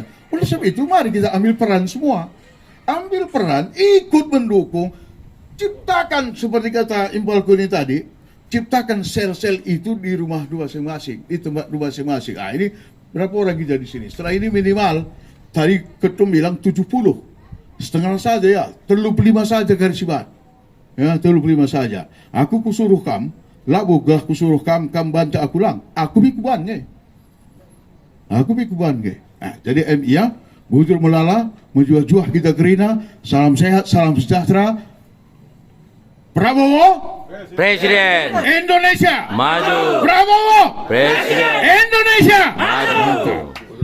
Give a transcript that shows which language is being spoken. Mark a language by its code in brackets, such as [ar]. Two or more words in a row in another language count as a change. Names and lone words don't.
[id] Oleh sebab itu, mari kita ambil peran semua. Ambil peran, ikut mendukung, ciptakan seperti kata Impal Kuni tadi, ciptakan sel-sel itu di rumah masing-masing, di tempat masing-masing. Ah, ini berapa orang kita di sini? Setelah ini minimal, tadi Ketum bilang 70. Setengah saja ya, 35 saja garis ibat. Ya, 35 saja. [btx] Aku kusuruh kam, labogah kusuruh kam banta aku lang. Aku bikuban nge. Aku bikuban nge. Nah, jadi MIA, bujur melala, menjuah-juah kita gerina, [id] salam sehat, salam sejahtera. Prabowo Presiden Indonesia maju. Prabowo Presiden Indonesia maju.